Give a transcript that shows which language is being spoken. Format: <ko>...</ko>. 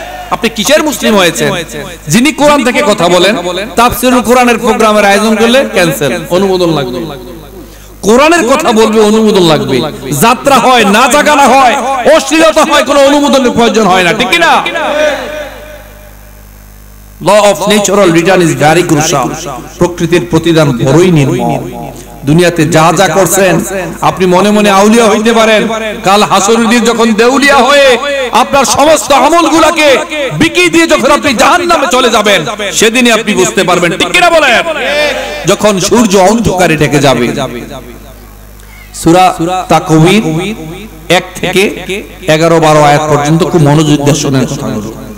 <bn>আপনি কিসের মুসলিম হয়েছেন? যিনি কোরআন থেকে কথা বলেন, তাফসীরুল কোরআনের প্রোগ্রামের আয়োজন করলে ক্যান্সেল, অনুমোদন লাগবে। কোরআনের কথা বলবে, অনুমোদন লাগবে। যাত্রা হয়, নাচা গানা হয়, অশ্লীলতা হয়, কোনো অনুমোদনের প্রয়োজন হয় না। ঠিক না?</bn> <en>Law of natural return is very crucial.</en> <bn>প্রকৃতির প্রতিদান বড়ই নির্মম। দুনিয়াতে যা যা করছেন, আপনি মনে মনে আউলিয়া হইতে পারেন, কাল হাসরের দিন যখন দেউলিয়া হয়ে আপনার সমস্ত আমলগুলোকে বিকি দিয়ে যখন আপনি জাহান্নামে চলে যাবেন, সেদিনই আপনি বুঝতে পারবেন। ঠিক কিনা বলেন? যখন সূর্য অন্ধকারে ঢেকে যাবে। সূরা তাকওয়ির 1 থেকে 11-12 আয়াত পর্যন্ত খুব মনোযোগ দিয়ে শুনেন কথাগুলো।</bn>